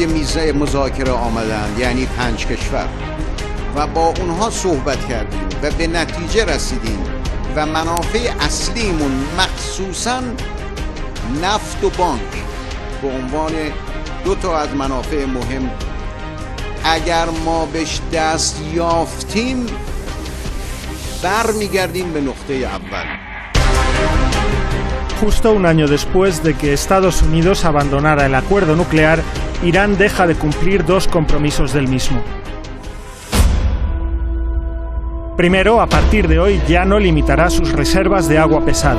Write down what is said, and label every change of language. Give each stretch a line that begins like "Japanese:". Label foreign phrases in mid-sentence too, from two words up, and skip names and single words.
Persian: میز مذاکره آمدند، یعنی 5 کشور، و با اونها صحبت کردیم و به نتیجه رسیدیم و منافع اصلیمون مخصوصاً نفت و بانک به عنوان 2 تا از منافع مهم اگر ما بهش دست یافتیم برمیگردیم به نقطه اول.
Spanish: Justo un año después de que Estados Unidos abandonara el acuerdo nuclear, Irán deja de cumplir 2 compromisos del mismo. Primero, a partir de hoy ya no limitará sus reservas de agua pesada.